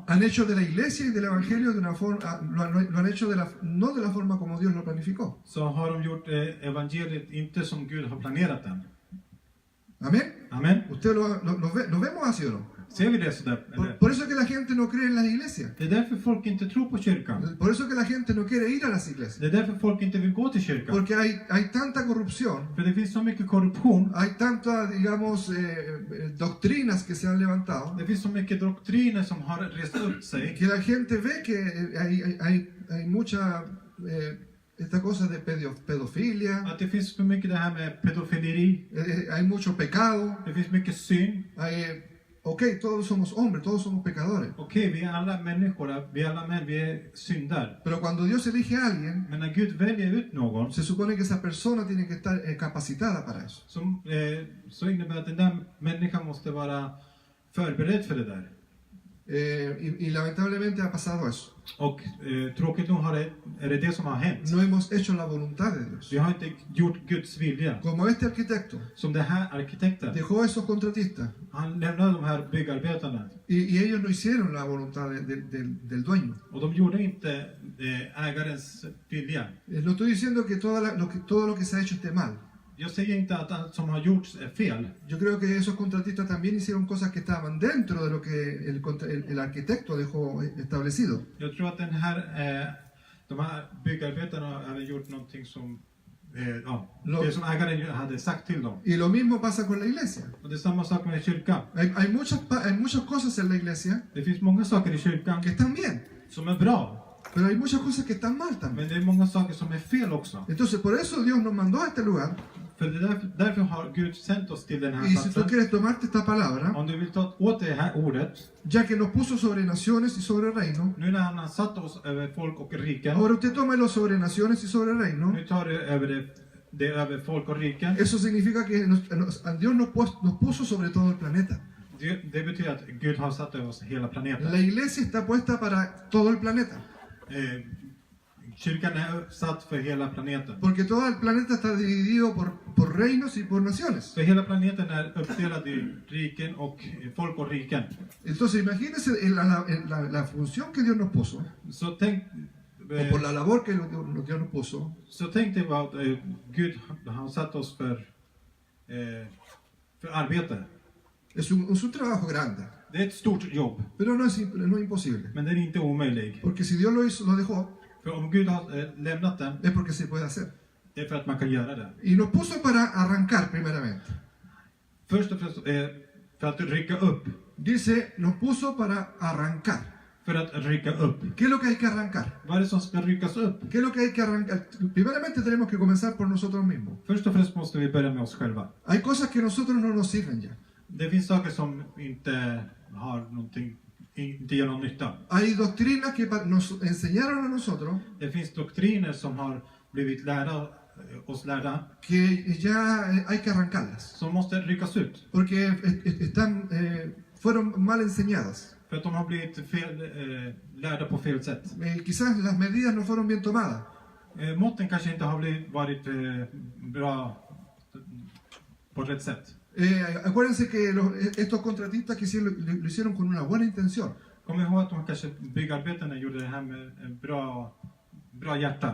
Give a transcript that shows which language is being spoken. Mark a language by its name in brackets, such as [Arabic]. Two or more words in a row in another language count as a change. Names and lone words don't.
[Spanish] han hecho de la iglesia y del evangelio de una forma, lo han hecho no de la forma como Dios lo planificó. [Swedish] Så har de gjort evangeliet inte som Gud har planerat den. [Spanish] Amén. [Swedish] Amen. [Spanish] Usted lo vemos así o no. [Swedish] Ser vi det sådär? [Spanish] Por eso es que la gente no cree en las iglesias. [Swedish] Det är därför folk inte tror på kyrkan. [Spanish] Por eso es que la gente no quiere ir a las iglesias. [Swedish] Det är därför folk inte vill gå till kyrkan. [Spanish] Porque hay tanta corrupción, [Swedish] För det finns så mycket korruption. [Spanish] hay tantas, digamos, doctrinas que se han levantado, [Swedish] Det finns så mycket doktriner som har rest upp sig. [Spanish] que la gente ve que hay mucha, esta cosa de pedofilia, [Swedish] Att det finns för mycket det här med pedofileri. [Spanish] hay mucho pecado, [Swedish] Det finns mycket synd. [Spanish] ok, todos somos hombres, todos somos pecadores. [Swedish] Okej, vi är alla människor, vi är alla män, vi är syndar. [Spanish] Pero cuando Dios elige a alguien, [Swedish] Men när Gud väljer ut någon [Spanish] se supone que esa persona tiene que estar capacitada para eso. [Swedish] så innebär att den där människan måste vara förberedd för det där. [Spanish] Y lamentablemente ha pasado eso. [Swedish] Och tråkigt nog är det som har hänt. [Spanish] No hemos hecho la voluntad de Dios. [Swedish] Vi har inte gjort Guds vilja. [Spanish] Como este arquitecto [Swedish] Som det här arkitekten. [Spanish] dejó a esos contratistas [Swedish] Han lämnade de här byggarbetarna. [Spanish] y ellos no hicieron la voluntad del dueño. [Swedish] Och de gjorde inte ägarens vilja. [Spanish] No estoy diciendo que todo lo que se ha hecho esté mal. [Swedish] Jag säger inte att allt som har gjorts är fel. [Spanish] Yo creo que esos contratistas también hicieron cosas que estaban dentro de lo que el arquitecto dejó establecido. [Swedish] Jag tror att de här byggarbetarna hade gjort någonting som det som ägaren hade sagt till dem. [Spanish] Y lo mismo pasa con la iglesia. [Swedish] Och det är samma sak med kyrkan. [Spanish] Hay muchas cosas en la iglesia [Swedish] Det finns många saker i kyrkan [Spanish] que están bien, [Swedish] som är bra. [Spanish] pero hay muchas cosas que están mal también. [Swedish] Men det är många saker som är fel också. [Spanish] Entonces, por eso Dios nos mandó a este lugar. [Swedish] För därför har Gud sänt oss till den här [Spanish] Y si tú [Swedish] platsen. [Spanish] quieres tomarte esta palabra, [Swedish] Om du vill ta åt det här ordet, [Spanish] ya que nos puso sobre naciones y sobre reino, [Swedish] nu när han har satt oss över folk och riken, [Spanish] ahora usted tómelo sobre naciones y sobre reino. [Swedish] nu tar du över det över folk och riken. [Spanish] Eso significa que Dios nos puso sobre todo el planeta. [Swedish] Det betyder att Gud har satt över oss hela planeten. [Spanish] La iglesia está puesta para todo el planeta. [Swedish] Kyrkan är satt för hela planeten. [Spanish] Porque todo el planeta está dividido por reinos y por naciones. [Swedish] För hela planeten är uppdelad i riken och folk och riken. [Spanish] Entonces imagínense la función que Dios nos puso, [Swedish] Så tänk, [Spanish] o por la labor que Dios nos puso. [Swedish] så tänk dig vad Gud har satt oss för arbete. [Spanish] Es un trabajo grande, [Swedish] Det är ett stort jobb, [Spanish] pero no es imposible. [Swedish] men det är inte omöjligt. [Spanish] Porque si Dios lo dejó, [Swedish] För om Gud har lämnat den, [Spanish] es porque se puede hacer. [Swedish] det är för att man kan göra det. [Spanish] Y nos puso para arrancar primeramente. [Swedish] Först och främst för att rycka upp. [Spanish] Dice, nos puso para arrancar. [Swedish] För att rycka upp. [Spanish] ¿Qué es lo que hay que arrancar? [Swedish] Vad är det som ska ryckas upp? [Spanish] ¿Qué es lo que hay que arrancar? Primeramente tenemos que comenzar por nosotros mismos. [Swedish] Först och främst måste vi börja med oss själva. [Spanish] Hay cosas que a nosotros no nos sirven ya. [Swedish] Det finns saker som inte har någonting, inte gör någon nytta. [Spanish] Hay doctrinas que nos enseñaron a nosotros [Swedish] Det finns doktriner som har blivit oss lärda, [Spanish] que ya hay que arrancarlas. [Swedish] som måste ryckas ut. [Spanish] Porque fueron mal enseñadas. [Swedish] För att de har blivit lärda på fel sätt. [Spanish] Quizás las medidas no fueron bien tomadas. [Swedish] Måtten kanske inte har varit bra på rätt sätt. [Spanish] Acuérdense que estos contratistas lo hicieron con una buena intención. [Swedish] Kom ihåg att de kanske byggarbetarna gjorde det här med en bra hjärta.